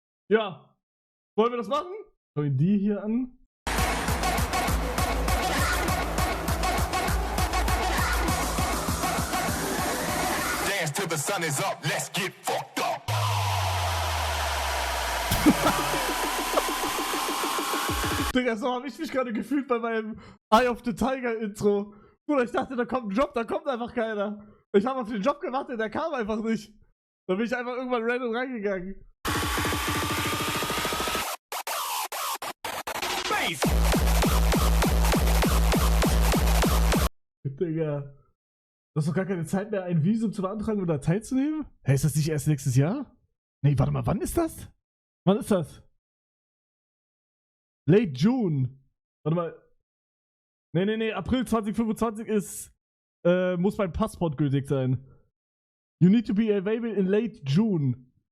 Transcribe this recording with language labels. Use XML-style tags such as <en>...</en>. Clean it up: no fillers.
<de>Ja. Wollen wir das machen? Schau ich die hier an.</de> <en>Dance till the sun is up, let's get fucked up.</en> <de>Digga, so habe ich mich gerade gefühlt bei meinem Eye of the Tiger Intro. Bruder, ich dachte, da kommt ein Job, da kommt einfach keiner. Ich habe auf den Job gewartet, der kam einfach nicht. Da bin ich einfach irgendwann random reingegangen. Digga. Du hast doch gar keine Zeit mehr, ein Visum zu beantragen oder teilzunehmen? Hä, ist das nicht erst nächstes Jahr? Nee, warte mal, wann ist das? Wann ist das?</de> <en>Late June.</en> <de>Warte mal. Nee, April 2025 ist, muss mein Passport gültig sein.</de> <en>You need to be available in late June.</en>